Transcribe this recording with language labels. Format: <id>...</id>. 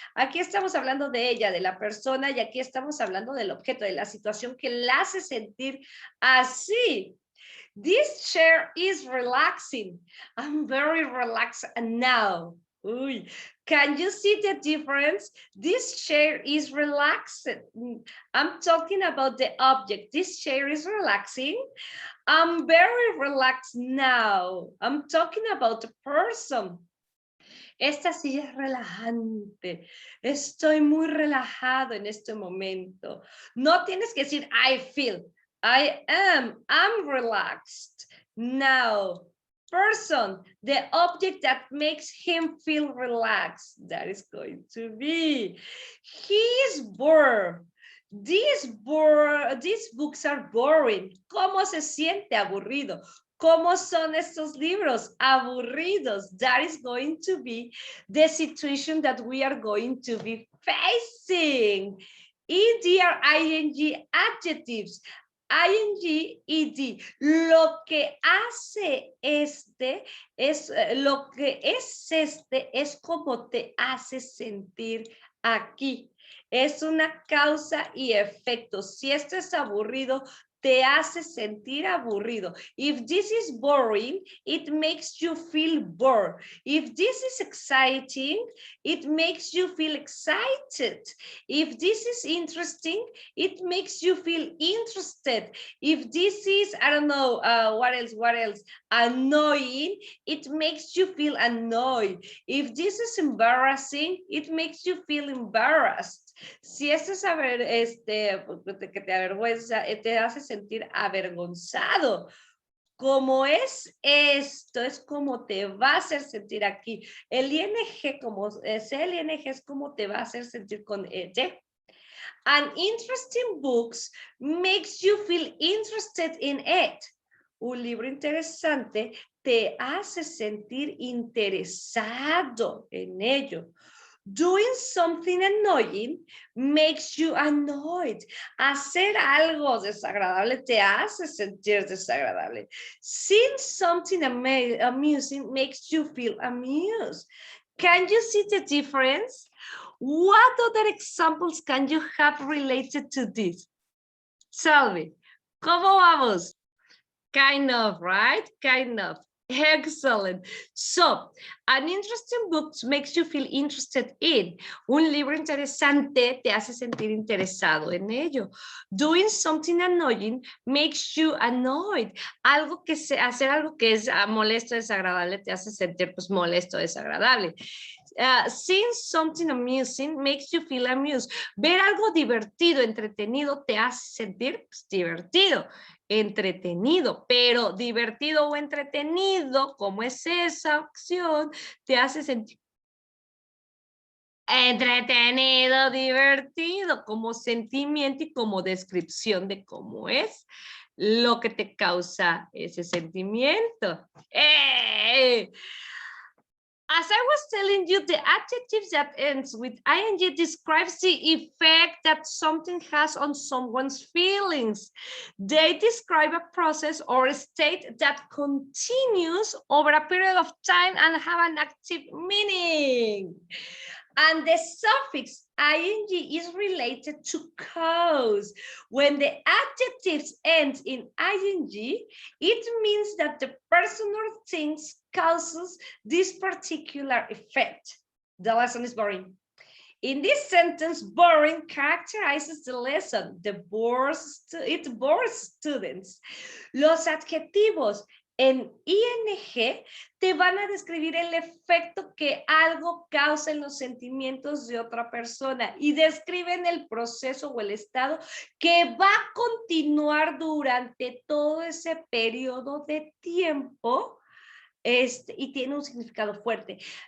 <es>Aquí estamos hablando de ella, de la persona, y aquí estamos hablando del objeto, de la situación que la hace sentir así.</es> <en>This chair is relaxing. I'm very relaxed now. Uy. Can you see the difference? This chair is relaxed. I'm talking about the object. This chair is relaxing. I'm very relaxed now. I'm talking about the person.</en> <es>Esta silla es relajante. Estoy muy relajado en este momento. No tienes que decir</es> <en>I feel. I'm relaxed. Now, person, the object that makes him feel relaxed. That is going to be. He is bored. These books are boring.</en> <es>¿Cómo se siente aburrido? ¿Cómo son estos libros? Aburridos.</es> <en>That is going to be the situation that we are going to be facing. ED or ING adjectives. ing, ed.</en> <es>Lo que hace este es, lo que es este es como te hace sentir aquí. Es una causa y efecto. Si esto es aburrido, te hace sentir aburrido.</es> <en>If this is boring, it makes you feel bored. If this is exciting, it makes you feel excited. If this is interesting, it makes you feel interested. If this is, I don't know, what else? Annoying, it makes you feel annoyed. If this is embarrassing, it makes you feel embarrassed.</en> <es>Si esto es que te avergüenza, te hace sentir avergonzado. Como es esto, es como te va a hacer sentir aquí. El ing, como es el ing, es como te va a hacer sentir con ed.</es> <en>An interesting books makes you feel interested in it.</en> <es>Un libro interesante te hace sentir interesado en ello.</es> <en>Doing something annoying makes you annoyed.</en> <es>Hacer algo desagradable te hace sentir desagradable.</es> <en>Seeing something amusing makes you feel amused. Can you see the difference? What other examples can you have related to this? Tell me.</en> <es>¿Cómo vamos?</es> <en>Kind of, right? Kind of. Excellent. So, an interesting book makes you feel interested in.</en> <es>Un libro interesante te hace sentir interesado en ello.</es> <en>Doing something annoying makes you annoyed.</en> <es>Hacer algo que es molesto, desagradable, te hace sentir pues molesto, desagradable.</es> <en>Seeing something amusing makes you feel amused.</en> <es>Ver algo divertido, entretenido, te hace sentir pues, divertido, entretenido, pero divertido o entretenido, como es esa opción, te hace sentir entretenido, divertido, como sentimiento y como descripción de cómo es lo que te causa ese sentimiento. ¡Eh!</es> <en>As I was telling you, the adjective that ends with ing describes the effect that something has on someone's feelings. They describe a process or a state that continues over a period of time and have an active meaning. And the suffix ing is related to cause. When the adjectives end in ing, it means that the person or thing causes this particular effect. The lesson is boring. In this sentence, boring characterizes the lesson. It bores students.</en> <es>Los adjetivos en ing te van a describir el efecto que algo causa en los sentimientos de otra persona y describen el proceso o el estado que va a continuar durante todo ese periodo de tiempo y tiene un significado fuerte.</es>